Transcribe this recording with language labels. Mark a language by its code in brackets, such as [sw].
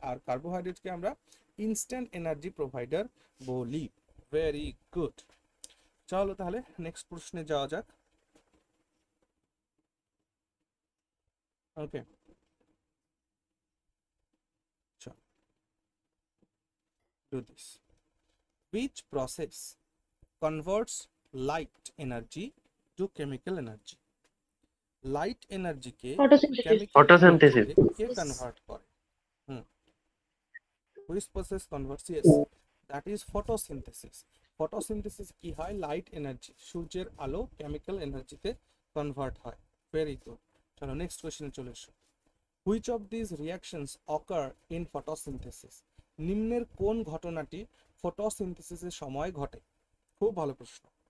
[bn] আর কার্বোহাইড্রেটকে আমরা instant energy provider বলি। [en] Very good. [bn] চলো তাহলে নেক্সট প্রশ্নে যাওয়া যাক। [en] Okay, চল do this. Which process converts light energy to chemical energy? [bn] Light এনার্জিকে [en] Photosynthesis. [bn] K convert করে? [en] Which process converts? Yes, that is photosynthesis. [bn] Photosynthesis কি হয়? লাইট এনার্জি, সূর্যের আলো কেমিক্যাল এনার্জিতে কনভার্ট হয়। [en] Very good. [bn] চলো নেক্সট কোশ্চেনে চলে এসো। [en] Which of this reactions occur in photosynthesis? [bn] নিম্নের কোন ঘটনাটি ফটোসিনথেসিসের সময় ঘটে? খুব ভালো প্রশ্ন।